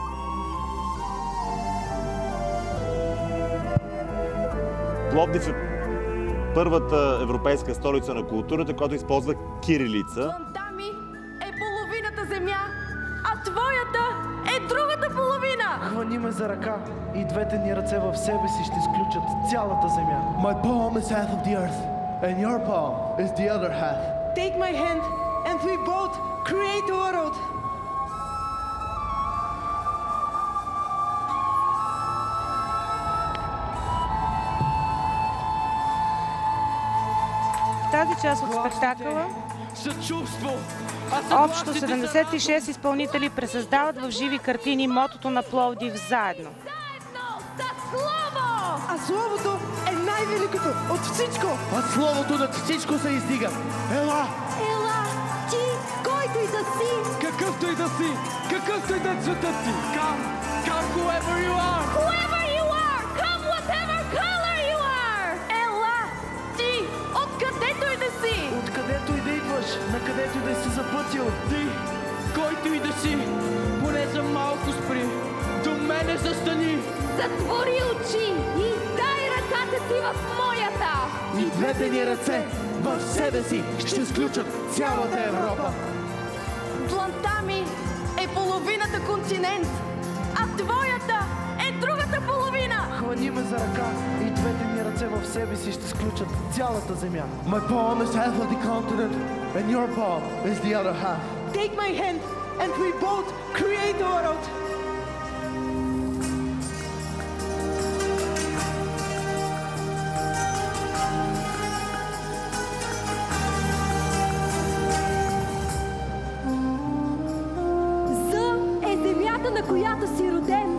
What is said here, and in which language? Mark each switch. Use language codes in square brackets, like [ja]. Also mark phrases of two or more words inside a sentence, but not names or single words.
[bg] Пловдив е първата европейска столица на културата, която използва кирилица. Дланта ми е половината земя, а твоята е другата половина. Хвани ме за ръка и двете ни ръце в себе си ще изключат цялата земя. [en] My palm is half of the earth, and your palm is the other half. Take my hand, and we both create a world. [bg] Тази част от спектакъла общо 76 изпълнители пресъздават в живи картини мотото на Пловдив заедно. А словото е най-великото от всичко. А словото над всичко се издига. Ела! Ела, ти, който и да си. Какъвто и да си, какъвто и да е цветът ти. [en] Come whoever you are. Whoever you are, come whatever color you are. [bg] Ела, ти, откъдето и да си. Откъдето и да идваш, на където и да си запътил. Ти, който и да си, поне за малко спри. До мене застани. Затвори очи и дай ръката си в моята. И двете ни ръце в себе си ще сключат цялата Европа. Дланта ми е половината континент, а твоята е другата половина. Хвани ме за ръка и двете ни ръце в себе си ще сключат цялата земя. [en] My palm is half of the continent, and your palm is the other half. Take my hand, and we both create a world. [bg] На която си роден,